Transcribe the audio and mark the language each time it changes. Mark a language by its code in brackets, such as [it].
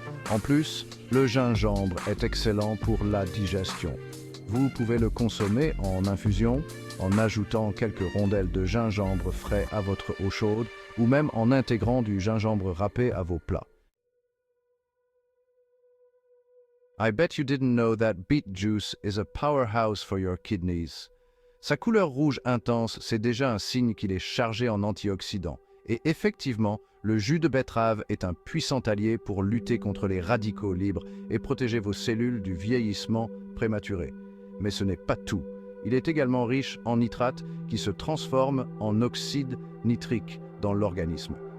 [fr] En plus, le gingembre est excellent pour la digestion. Vous pouvez le consommer en infusion, en ajoutant quelques rondelles de gingembre frais à votre eau chaude ou même en intégrant du gingembre râpé à vos plats. [en] I bet you didn't know that beet juice is a powerhouse for your kidneys. [fr] Sa couleur rouge intense, c'est déjà un signe qu'il est chargé en antioxydants. Et effectivement, le jus de betterave est un puissant allié pour lutter contre les radicaux libres et protéger vos cellules du vieillissement prématuré. Mais ce n'est pas tout. Il est également riche en nitrates qui se transforment en oxyde nitrique dans l'organisme.